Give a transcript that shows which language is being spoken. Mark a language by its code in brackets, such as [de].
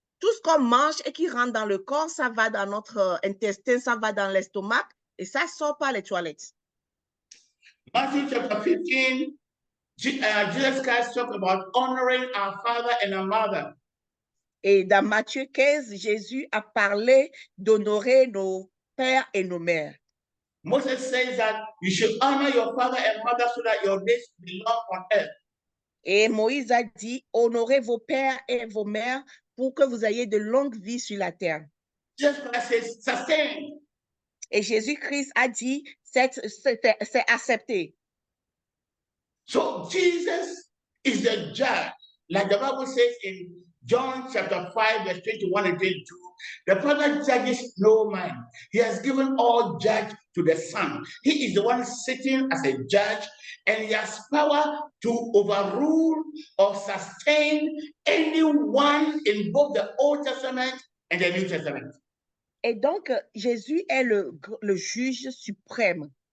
[fr] Tout ce qu'on mange et qui rentre dans le corps, ça va dans notre intestin, ça va dans l'estomac et ça sort par les toilettes. [en] Matthew chapter 15, Jesus Christ talked about honoring our father and our mother. [fr] Et dans Matthieu 15, Jésus a parlé d'honorer nos pères et nos mères. [en] Moses says that you should honor your father and mother so that your days be long on earth. [fr] Et Moïse a dit, honorez vos pères et vos mères pour que vous ayez de longues vies sur la terre. [en] Jesus Christ says, sustain. [fr] Et Jésus-Christ a dit, c'est accepté. [en] So Jesus is the judge. Like the Bible says in John chapter 5, verse 21 and 22, The Father judges no man. He has given all judge to the Son. He is the one sitting as a judge, and he has power to overrule or sustain anyone in both the Old Testament and the New Testament. [fr] Et donc, Jésus est le juge suprême.